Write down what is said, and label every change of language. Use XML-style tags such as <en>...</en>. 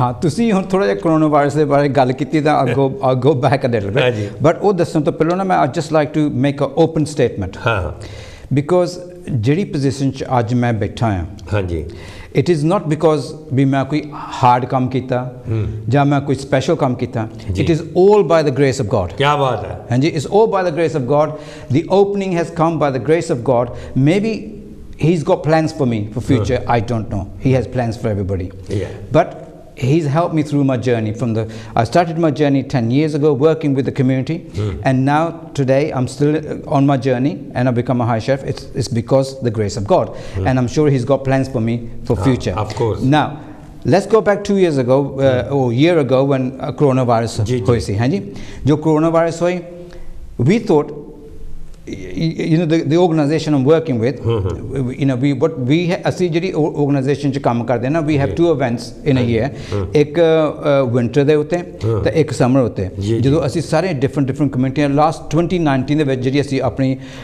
<pa>ਹਾਂ ਤੁਸੀਂ ਹੁਣ ਥੋੜ੍ਹਾ ਜਿਹਾ ਕਰੋਨਾ ਵਾਇਰਸ ਦੇ ਬਾਰੇ ਗੱਲ ਕੀਤੀ ਤਾਂ</pa> <en>I'll go back a little bit</en> <pa>but ਉਹ ਦੱਸਣ ਤੋਂ ਪਹਿਲਾਂ ਨਾ ਮੈਂ</pa> <en>I'd just like to make an open statement</en> <pa>ਹਾਂ ਬਿਕੋਜ਼ ਜਿਹੜੀ ਪੋਜੀਸ਼ਨ 'ਚ ਅੱਜ ਮੈਂ ਬੈਠਾ ਹਾਂ ਹਾਂਜੀ</pa> <en>it is not because</en> <pa>ਵੀ ਮੈਂ ਕੋਈ ਹਾਰਡ ਕੰਮ ਕੀਤਾ ਜਾਂ ਮੈਂ ਕੋਈ ਸਪੈਸ਼ਲ ਕੰਮ ਕੀਤਾ</pa> <en>it is all by the grace of God</en> <pa>ਕਿਆ ਬਾਤ ਹੈ</pa> <en>ਹਾਂਜੀ it's all by the grace of God the opening has come by the grace of God maybe he's got plans for me for future I don't know he has plans for everybody but he's helped me through my journey I started my journey 10 years ago working with the community and now today I'm still on my journey and I've become a high chef it's because the grace of God and I'm sure he's got plans for me for future of course now let's go back 2 years ago or a year ago when coronavirus</en> <pa>hoyi si hanji jo coronavirus hoyi</pa> <en>we thought you know the organization I'm working with you know we</en> <pa>ਅਸੀਂ ਜਿਹੜੀ organization 'ਚ ਕੰਮ ਕਰਦੇ ਨਾ</pa> <en>we have 2 events in a year</en> <pa>ਇੱਕ winter ਦੇ ਉੱਤੇ ਤੇ ਇੱਕ summer ਉੱਤੇ ਜਦੋਂ ਅਸੀਂ ਸਾਰੇ different ਕਮਿਊਨਿਟੀਆਂ ਲਾਸਟ 2019 ਦੇ ਵਿੱਚ ਜਿਹੜੀ ਅਸੀਂ ਆਪਣੀ</pa>